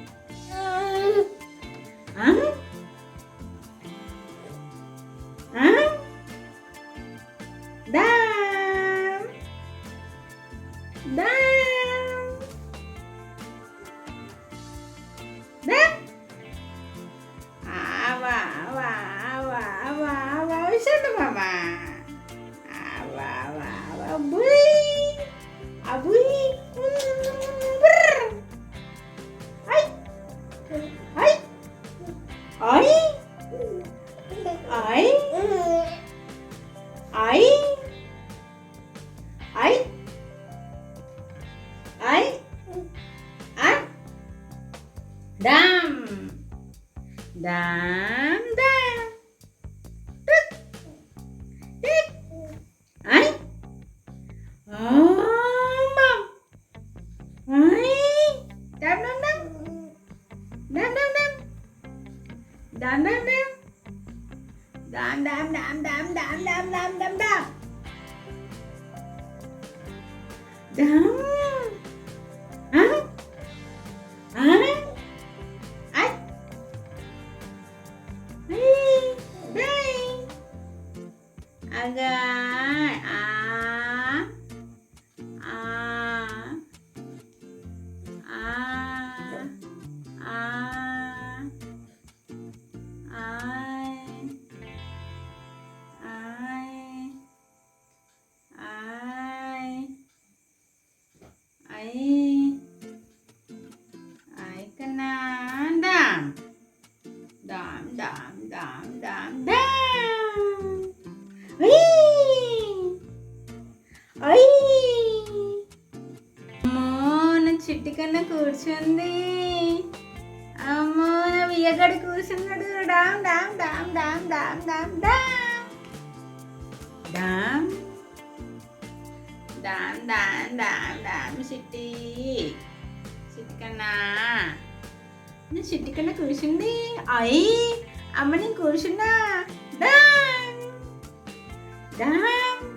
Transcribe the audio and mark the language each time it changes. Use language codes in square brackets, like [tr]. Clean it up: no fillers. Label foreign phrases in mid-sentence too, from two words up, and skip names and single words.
[te] Hah? Hah? Dam. Dam. Dam. Awa, awa, awa, awa, awa. Sana mama. Awa, awa, awa. Abui. Abui. Brr. Ay. Ay. Ay. Ay. Ay. Ay. Ay. Ay. Dam. Dam. Dam. Tuk. Tik. Ay. Oh, mom. Ay. Dam. Dam. డామ్ డామ్ డామ్ డామ్ డామ్ డామ్ డామ్ డామ్ డామ్ డామ్ ఆ ఆ ఐ డై అగా ఆ ఆ ఆ ఆ I kena dam dam dam dam dam dam ay అమ్మో నా చిట్టి కన్నా కూర్చుంది అమ్మో నా వియ్యగడి కూర్చున్నాడు డామ్ డామ్ డామ్ డామ్ డామ్ డామ్ డామ్ డామ్ డామ్ డామ్ డామ్ డామ్ చిట్టి చిట్టి కన్నా నా చిట్టి కన్నా కూర్చుంది అయ్యి అమ్మ నేను కూర్చున్నా డామ్ డామ్